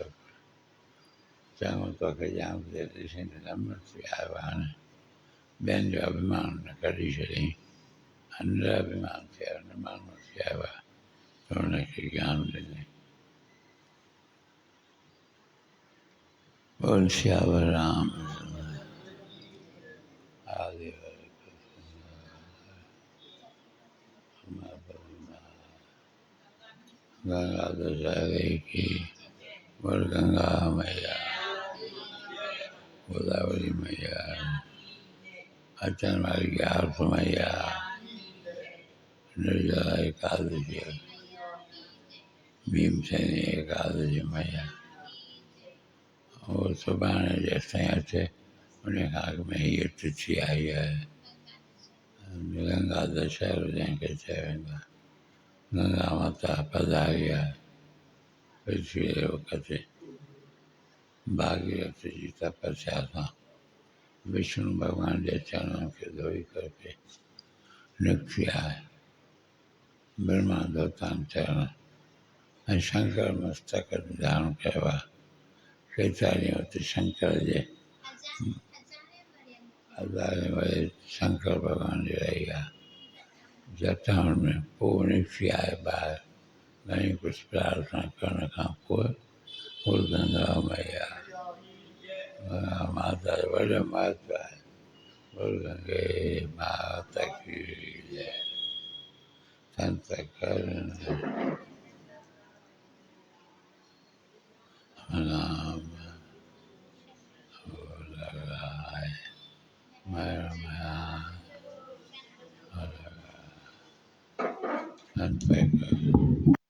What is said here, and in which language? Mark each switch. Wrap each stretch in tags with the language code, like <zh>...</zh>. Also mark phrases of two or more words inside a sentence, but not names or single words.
<sd>चङो तोखे ॼाण ते ॾिसी नम्र थी आयो हाणे, ॿियनि जो अभिमान न कढी छॾियईं, निराभिमान थी आयो, निमानो थी आयो आहे त हुनखे ज्ञान ॾिनई।</sd> <hi>बोल सियावर राम आदि गंगा दशहरे की बोल गंगा मैया</hi> <sd>गोदावरी मैया अचन वाली ग्यारस मैया निर्जला एकादशी भीमसेनी एकादशी मैया और सुभाणे जेसिताईं अचे उन खां अॻु में हीअ तिथि आई आहे गंगा दशहरो जंहिंखे चयो वेंदो आहे। गंगा माता पधारी आहे पृथ्वी जे वक़्तु भागीरथ जी तपस्या सां विष्णु भॻवान जे चरणनि खे धोई करे निकिती आहे। ब्रह्मा धोतान चरण ऐं शंकर मस्तक धारण कयो आहे। केतिरा ॾींहं हुते शंकर जे हज़ारे वरे शंकर भॻवान जी रही आहे जटाउनि में, पोइ निकिती आहे ॿाहिरि घणी कुझु प्रार्थना करण खां पोइ</sd> <hi>बोल गंगा मैया</hi> <sd>गंगा माता जो वॾो महत्व आहे।</sd> <hi>बोल गंगे माता की जय। संत करण नाम लगाए मैर संत करण</hi>